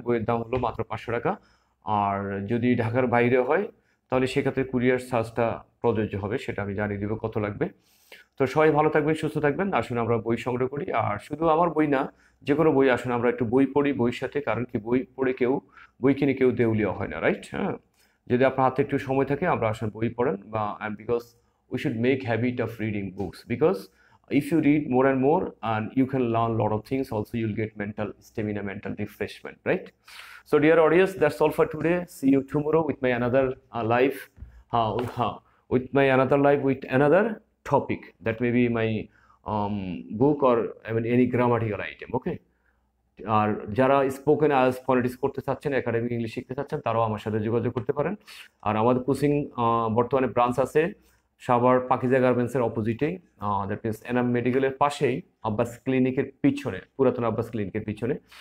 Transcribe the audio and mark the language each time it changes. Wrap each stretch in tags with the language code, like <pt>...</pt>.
<bn>বইয়ের দাম হলো মাত্র 500 টাকা। আর যদি ঢাকার বাইরে হয় তাহলে সেক্ষেত্রে কুরিয়ার চার্জটা প্রযোজ্য হবে, সেটা আমি জানিয়ে দিব কত লাগবে। তো সবাই ভালো থাকবেন, সুস্থ থাকবেন। আসুন আমরা বই সংগ্রহ করি। আর শুধু আমার বই না, যে কোনো বই আসুন আমরা একটু বই পড়ি বইয়ের সাথে। কারণ কি, বই পড়ে কেউ, বই কিনে কেউ দেউলিয়া হয় না, রাইট? হ্যাঁ, যদি আপনার হাতে একটু সময় থাকে আমরা আসুন বই পড়েন।</bn> <en>বা because we should make habit of reading books, because if you read more and more and you can learn a lot of things, also you'll get mental stamina, mental refreshment, right? So dear audience, that's all for today. See you tomorrow with my another live, with my another live with another topic, that may be my book or I mean any grammatical item, okay?</en> <bn>আর যারা spoken IELTS phonetics করতে চাচ্ছেন, academic English শিখতে চাচ্ছেন, তারাও আমার সাথে যোগাযোগ করতে পারেন। আর আমাদের কোচিং বর্তমানে ব্রাঞ্চ আছে সাভার পাকিজা গার্মেন্টসের অপোজিটে, দ্যাট মিনস এনাম মেডিকেলের পাশেই, আব্বাস ক্লিনিকের পিছনে, পুরাতন আব্বাস ক্লিনিকের পিছনে।</bn>